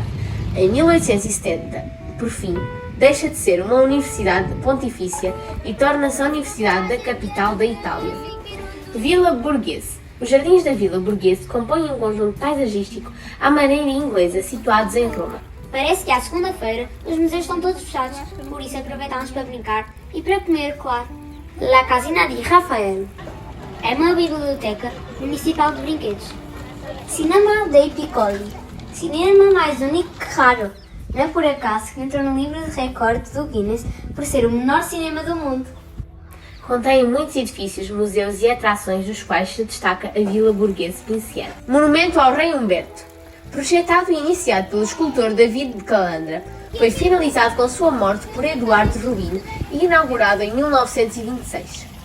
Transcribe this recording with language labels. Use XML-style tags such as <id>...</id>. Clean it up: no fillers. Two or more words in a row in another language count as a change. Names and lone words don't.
<pt>Em 1870, por fim, deixa de ser uma universidade pontifícia e torna-se a universidade da capital da Itália. Vila Borghese. Os jardins da Vila Borghese compõem um conjunto paisagístico à maneira inglesa situados em Roma. Parece que à segunda-feira os museus estão todos fechados, por isso aproveitámos para brincar e para comer, claro. La Casina di Rafael é uma biblioteca municipal de brinquedos. Cinema dei Piccoli. Cinema mais único que raro. Não é por acaso que entrou no livro de recordes do Guinness por ser o menor cinema do mundo. Contém muitos edifícios, museus e atrações, dos quais se destaca a Vila Borghese Pinciana. Monumento ao Rei Humberto. Projetado e iniciado pelo escultor David de Calandra, foi finalizado com sua morte por Eduardo Rubino e inaugurado em 1926.</pt>